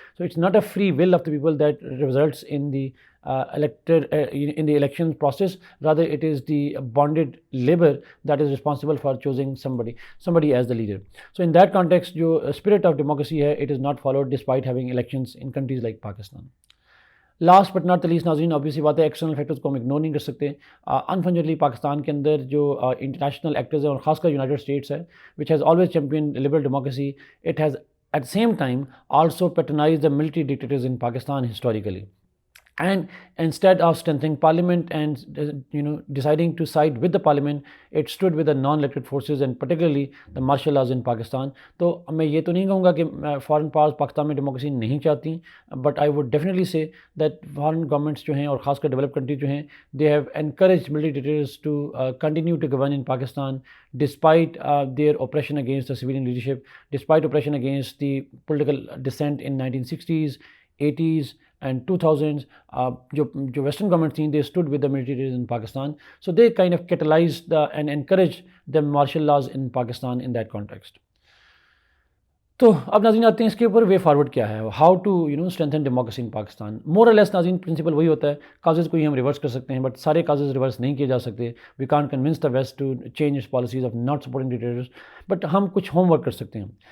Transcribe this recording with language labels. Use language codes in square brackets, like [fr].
[en] So it's not a free will of the people that results in the in the election process, rather it is the bonded labor that is responsible for choosing somebody as the leader. So in that context جو spirit of democracy ہے, it is not followed despite having elections in countries like Pakistan. [ur] Last but not the least ناظرین, obviously بات ہے external factors کو ہم ignore نہیں کر سکتے. [en] unfortunately [ur] پاکستان کے اندر جو انٹرنیشنل ایکٹرز ہیں, [en] اور خاص کر یونائٹیڈ اسٹیٹس ہے, which has always champion liberal democracy, it has at the same time also patronized the military dictators in Pakistan historically. And instead of strengthening parliament and deciding to side with the parliament, it stood with the non-elected forces and particularly the martial laws in Pakistan. [ur] تو میں یہ تو نہیں کہوں گا کہ foreign powers Pakistan میں democracy نہیں چاہتی, [en] But I would definitely say that foreign governments جو ہیں, اور خاص کر ڈیولپ کنٹریز جو ہیں, they have encouraged military dictators to continue to govern in Pakistan despite their oppression against the civilian leadership, despite oppression against the political dissent in 1960s, 80s and 2000s. [ur] جو western government تھیں, [en] they stood with the military in Pakistan, so they kind of catalyzed and encouraged the martial laws in Pakistan in that context. [ur] تو اب ناظرین آتے ہیں اس کے اوپر way forward کیا ہے, [en] How to strengthen democracy in Pakistan. [ur] مور اور لیس ناظرین پرنسپل وہی ہوتا ہے, کازز کو ہی ہم ریورس کر سکتے ہیں, بٹ سارے کازز ریورس نہیں کیے جا سکتے. [en] we can't convince the west to change its policies of not supporting dictators, but [ur] ہم کچھ ہوم ورک کر سکتے ہیں.